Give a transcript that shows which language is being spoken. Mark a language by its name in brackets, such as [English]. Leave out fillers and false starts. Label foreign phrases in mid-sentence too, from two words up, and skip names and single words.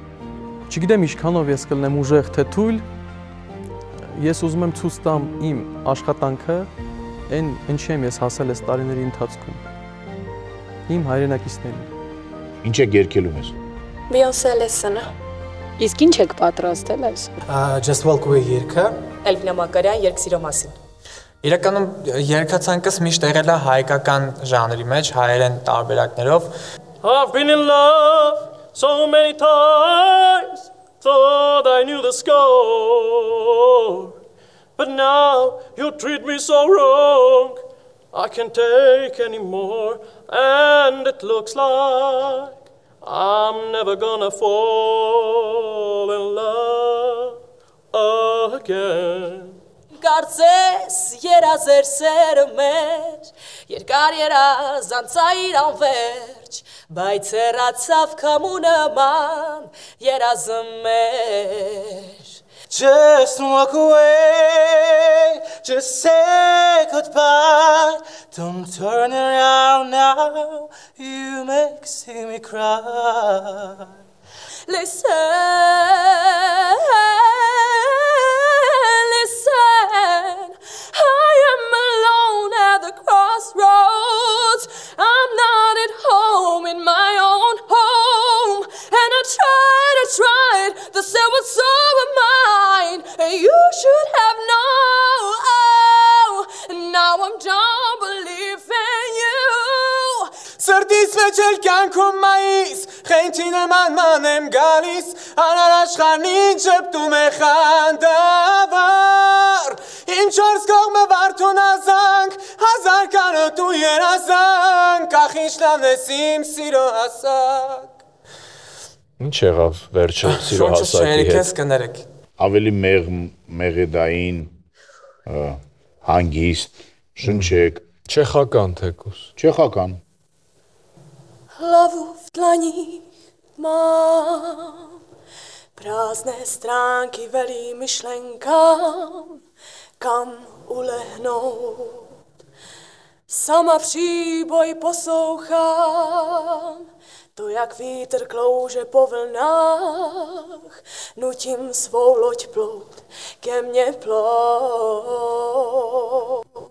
[Armenian] Չգիտեմ ինչքանով ես կլնեմ ուժեղ թե թույլ, ես ուզում եմ ցույց տամ իմ աշխատանքը Այն ինչի եմ ես հասել այս տարիների ընթացքում։ Իմ հայրենակիցներին։ Ինչ եք երգելու մեզ։ Beyoncé Listen-ը։ Իսկ ինչ եք պատրաստել այսօր։ Just Walk Away երգը։ Էլվինա Մակարյան երգսիրո մասին։ Իրականում երգացանկս միշտ եղել է հայկական ժանրի մեջ, հայերեն տարբերակներով։ [English] I've been in love so many times, thought I knew the score. But now you treat me so wrong, I can't take anymore. And it looks like I'm never gonna fall in love again. [Armenian] Կարծես երազեր սերը մեր, երկար երազ անցայր անվերջ, բայց հեռացավ քամու նման երազը մեր։ [English] Just walk away, just say goodbye. Don't turn around now, you make me cry. Listen, I am alone at the crossroads. I'm not at home in my own home. And I tried, the cell was so mine. And you should have known. Now I'm done believing you. [Armenian] Սրտիս մեջ էլ կյանքում մայիս, խենթի նման եմ գալիս, անարաշխարհին ճպտում է խանդավառ, իմ չորս կողմը վարդուն ազանք, հազար կանոտ ու երազանք, ախ ինչ լավն ես իմ սիրո հասակ։ Ինչ եղավ վերջը սիրո հասակի հետ։ Ավելի մեղեդային, հանգիստ, շնչեք։ Չեխական թեկուս։ Չեխական։ [Czech] Hlavu v dlaních mám, prázdné stránky velí myšlenkám, kam ulehnout. Sama příboj poslouchám, to jak vítr klouže po vlnách, nutím svou loď plout, ke mně plout.